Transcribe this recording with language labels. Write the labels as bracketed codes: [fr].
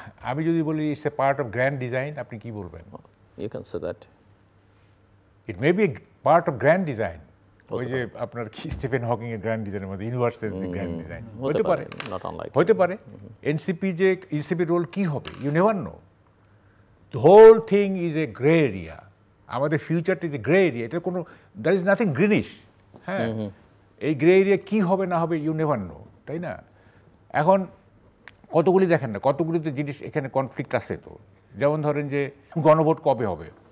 [bn] আমি যদি বলি [en] it's a part of grand design, [bn] আপনি কি বলবেন? [en] You can say that it may be a part of grand design. [bn] ওই যে আপনার স্টিফেন হকিং এর গ্র্যান্ড ডিজাইনের মধ্যে ইউনিভার্সের যে গ্র্যান্ড ডিজাইন হতে পারে। এনসিপির রোল কি হবে, [en] You never know. The whole thing is a gray area. [bn] আমাদের ফিউচারটা [en] is a grey area, [bn] এটা কোনো [en] There is nothing greenish, হ্যাঁ। [bn] এই গ্রে এরিয়া কী হবে না হবে [en] you never know, [bn] তাই না? এখন কতগুলি দেখেন না, কতগুলিতে জিনিস এখানে কনফ্লিক্ট আছে। তো যেমন ধরেন যে গণভোট কবে হবে,